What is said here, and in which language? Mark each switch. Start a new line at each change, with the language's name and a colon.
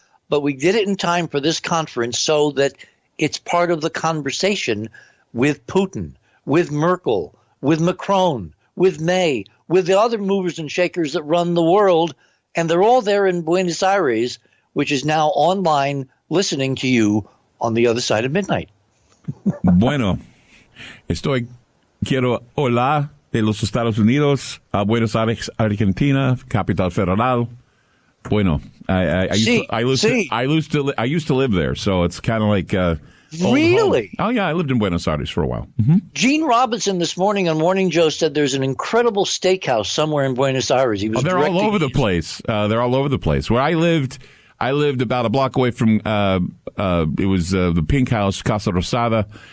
English: But we did it in time for this conference so that it's part of the conversation with Putin, with Merkel, with Macron, with May, with the other movers and shakers that run the world. And they're all there in Buenos Aires, which is now online listening to you on the other side of midnight.
Spanish: Bueno, quiero hola de los Estados Unidos a Buenos Aires, Argentina, capital federal.
English: Bueno, I used to live there, so it's kind of like really? Oh yeah, I lived in Buenos Aires for a while. Mm-hmm. Gene Robinson this morning on Morning Joe said there's an incredible steakhouse somewhere in Buenos Aires. They're all over the place. They're all over the place. Where I lived about a block away from it was the Pink House, Casa Rosada.